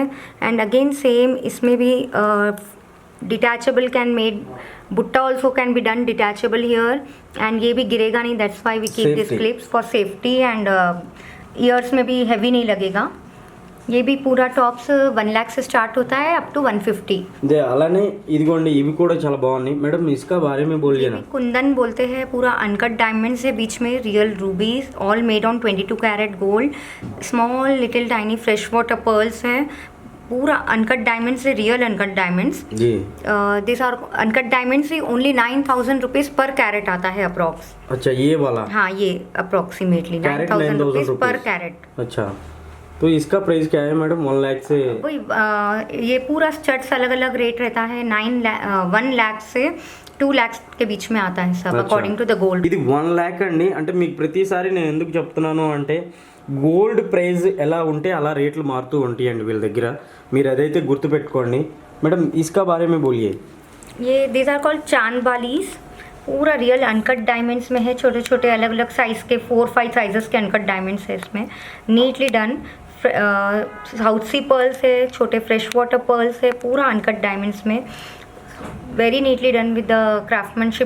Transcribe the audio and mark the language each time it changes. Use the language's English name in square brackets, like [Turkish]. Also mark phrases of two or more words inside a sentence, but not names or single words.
[English] and again same [Hindi] इसमें भी [English] detachable can made, बुट्टा also can be done detachable here. and [Hindi] ये भी गिरेगा नहीं, [English] that's why we keep this clips for safety. [Hindi] एंड ईयर्स में भी हैवी नहीं लगेगा. ये भी पूरा टॉप्स 1 लाख से स्टार्ट होता है [English] up to 150. [Telugu] అలానే ఇదిగోండి ఇవి కూడా చాలా బాగున్నాయి. [Hindi] మేడం इसका बारे में बोलिए ना. कुंदन बोलते हैं. पूरा [English] uncut diamonds [Hindi] है बीच में, [English] real rubies, all made on 22 carat gold. small little tiny fresh water pearls [Hindi] है. पूरा [English] uncut diamonds [Hindi] है, [English] real uncut diamonds [Hindi] जी. [English] this are uncut diamonds ही only 9,000 rupees per carat [Hindi] आता है [English] approx. [Hindi] अच्छा, ये वाला? हाँ, ये [English] approximately 9,000 rupees per carat. [Hindi] अच्छा, तो इसका प्राइस क्या है मैडम? 1 लाख से वही ये पूरा स्टड्स अलग अलग रेट रहता है. 1 लाख से 2 lakhs के बीच में आता है सब अच्छा. [English] according to the gold. [Telugu] ఇది 1 lakh అండి. అంటే మీకు ప్రతిసారి నేను ఎందుకు చెప్తున్నాను అంటే [English] gold price [Telugu] ఎలా ఉంటే అలా రేట్లు మారుతూ ఉంటాయండి వీళ్ళ దగ్గర. మీరు అదైతే గుర్తుపెట్టుకోండి. మేడం [Hindi] इसका बारे में बोलिए. [English] ये these are called [Hindi] चांद बालीज. पूरा [English] real uncut diamonds [Hindi] में है. छोटे छोटे अलग अलग साइज़ के 4-5 साइजेस के [English] uncut diamonds [Hindi] है इसमें. [English] neatly done. South Sea pearls [Hindi] है, छोटे [English] fresh water pearls [Hindi] है, पूरा [English] uncut diamonds [Hindi] में. [English] very neatly done with the craftsmanship.